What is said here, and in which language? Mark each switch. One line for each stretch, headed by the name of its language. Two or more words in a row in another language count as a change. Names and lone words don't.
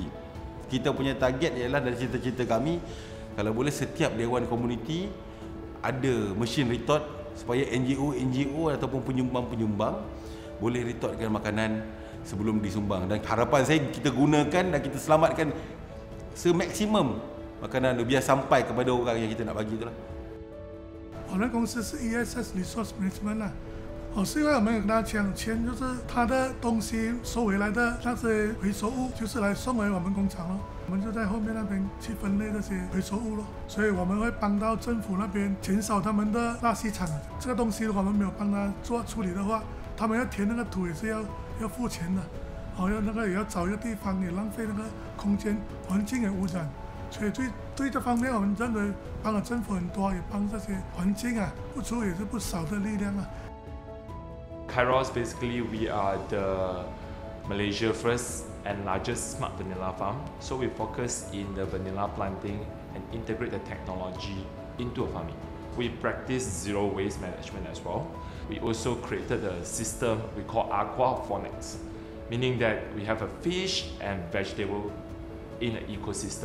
Malay: Kita punya target ialah dari cita-cita kami, kalau boleh setiap dewan komuniti ada mesin retort supaya NGO ataupun penyumbang-penyumbang boleh retortkan makanan sebelum disumbang. Dan harapan saya kita gunakan dan kita selamatkan semaksimum makanan biar sampai kepada orang yang kita nak bagi itulah.
Chinese: 我们公司是 ESS Resource Management 啦，是因为我们有跟他抢钱，就是他的东西收回来的那些回收物，就是来送回我们工厂咯。我们就在后面那边去分类这些回收物咯，所以我们会帮到政府那边减少他们的垃圾场。这个东西如果我们没有帮他做处理的话，他们要填那个土也是要付钱的。那个也要找一个地方，也浪费那个空间，环境也污染。所以对这方面，我们认为帮了政府很多，也帮这些环境啊付出也是不少的力量啊。
English: Kairos, basically, we are the Malaysia first and largest smart vanilla farm. So we focus in the vanilla planting and integrate the technology into a farming. We practice zero waste management as well. We also created a system we call aquaponics, meaning that we have a fish and vegetable in an ecosystem.